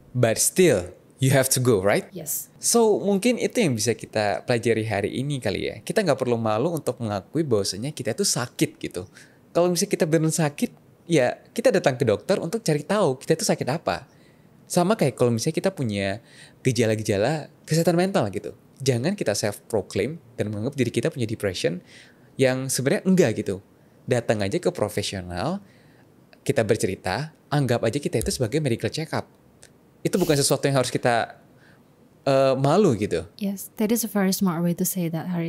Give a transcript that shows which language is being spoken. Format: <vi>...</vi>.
<en>But still, you have to go, right? Yes.</en> <id>So mungkin itu yang bisa kita pelajari hari ini kali ya. Kita nggak perlu malu untuk mengakui bahwasanya kita tuh sakit gitu. Kalau misalnya kita benar sakit, ya kita datang ke dokter untuk cari tahu kita tuh sakit apa. Sama kayak kalau misalnya kita punya gejala-gejala kesehatan mental gitu. Jangan kita self-proclaim dan menganggap diri kita punya depression yang sebenarnya enggak gitu. Datang aja ke profesional, kita bercerita, anggap aja kita itu sebagai medical check-up. Itu bukan sesuatu yang harus kita malu gitu.</id> <en>Yes, that is a very smart way to say that, Hari.</en>